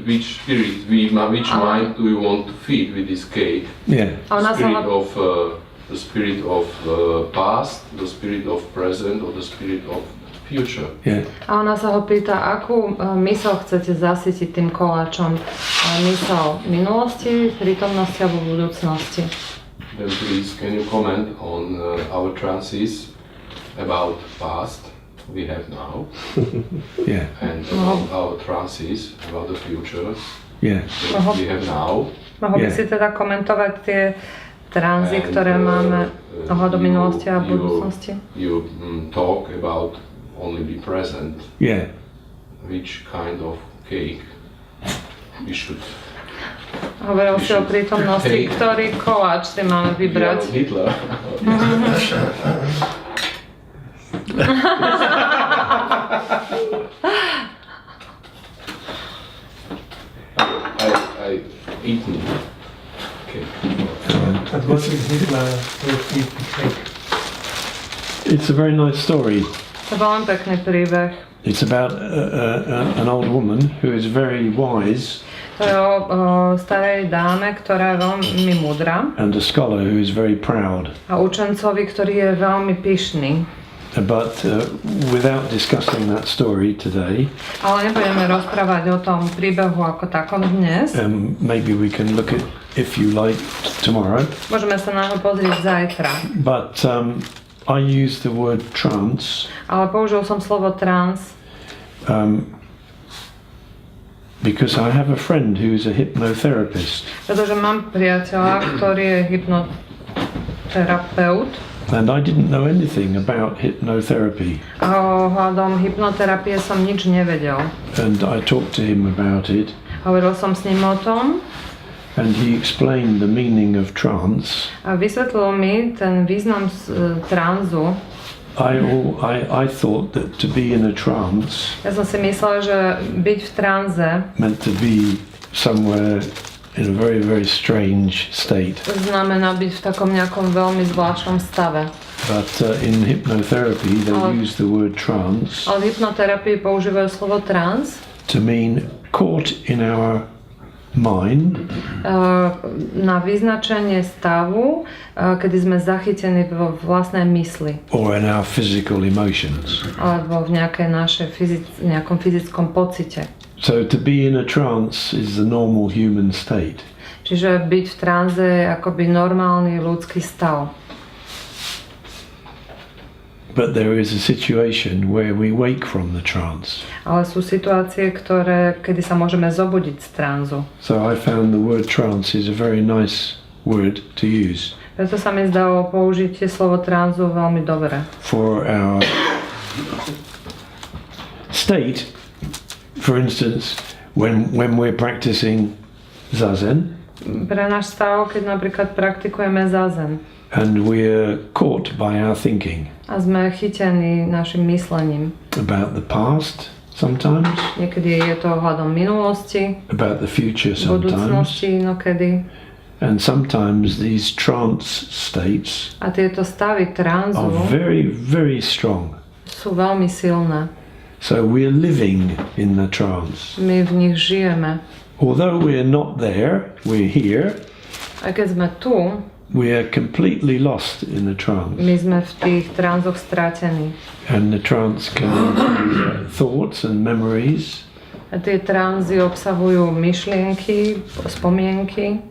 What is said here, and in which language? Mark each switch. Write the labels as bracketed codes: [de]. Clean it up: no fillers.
[en] Which spirit, which mind do you want to feed with this cake? Yeah. [sk] A ona sa ho... [en] The spirit of past, the spirit of present, or the spirit of future? Yeah. [sk] A ona sa ho pýta, akú myseľ chcete zasytiť tým koláčom. Myseľ minulosti, prítomnosti alebo budúcnosti. [en] Then please, can you comment on our trances about past we have now, Yeah. and about our trances about the future Yeah. that we have now? [sk] Mohol by [en] Yeah. [sk] si teda komentovať tie tranzy, ktoré máme ohľadom minulosti a budúcnosti? [en] You talk about only be present. Yeah. Which kind of cake we should [sk] Hovoril si o prítomnosti, ktorý koláč si máme vybrať. [en] Hitler. I eat me. Okay. And what is Hitler would eat the cake? It's a very nice story. [sk] To je veľmi pekný príbeh. [en] It's about an old woman who is very wise. [sk] To je o starej dáme, ktorá je veľmi múdra. [en] And a scholar who is very proud. [sk] A učencovi, ktorý je veľmi pyšný. [en] But without discussing that story today, [sk] ale nebudeme rozprávať o tom príbehu ako takom dnes. [en] Maybe we can look at, if you like, tomorrow. [sk] Môžeme sa na to pozrieť zajtra. [en] But I use the word trance. [sk] Ale použil som slovo trance. [en] Because I have a friend who is a hypnotherapist. [sk] Pretože mám priateľa, ktorý je hypnoterapeut. [en] And I didn't know anything about hypnotherapy. [sk] A ohľadom hypnoterapie som nič nevedel. [en] And I talked to him about it. [sk] Hovoril som s ním o tom. [en] And he explained the meaning of trance. [sk] A vysvetlil mi ten význam tranzu. [en] I thought that to be in a trance. [sk] Ja som si myslel, že byť v tranze [en] meant to be somewhere in a very, very strange state. [sk] Znamená byť v takom nejakom veľmi zvláštnom stave. [en] But in hypnotherapy they use the word trance. [sk] Ale v hypnoterapii používajú slovo trance. [en] To mean caught in our mind. [sk] Na vyznačenie stavu, kedy sme zachytení vo vlastnej mysli. [en] Or in our physical emotions. [sk] Alebo v nejakom fyzickom pocite. [en] So to be in a trance is the normal human state. [sk] Čiže byť v tranze je akoby normálny ľudský stav. [en] But there is a situation where we wake from the trance. [sk] Ale sú situácie, kedy sa môžeme zobudiť z tranzu. [en] So I found the word trance is a very nice word to use. [sk] Preto sa mi zdalo použitie slovo tranzu veľmi dobré. [en] For our state, for instance, when we're practicing Zazen. [sk] Pre náš stav, keď napríklad praktikujeme Zazen. [en] And we're caught by our thinking. [sk] A sme chytení našim myslením. [en] About the past sometimes. [sk] Niekedy je to ohľadom minulosti. [en] About the future sometimes. [sk] Budúcnosti inokedy. [en] And sometimes these trance states [sk] a tieto stavy tranzu [en] are very, very strong. [sk] Sú veľmi silné. [en] So we're living in the trance. [sk] My v nich žijeme. [en] Although we're not there, we're here. [sk] A keď sme tu, [en] we are completely lost in the trance. [sk] My sme v tých tranzoch stratení. [en] And the trance can include thoughts and memories. [sk] A tie tranzy obsahujú myšlienky, spomienky.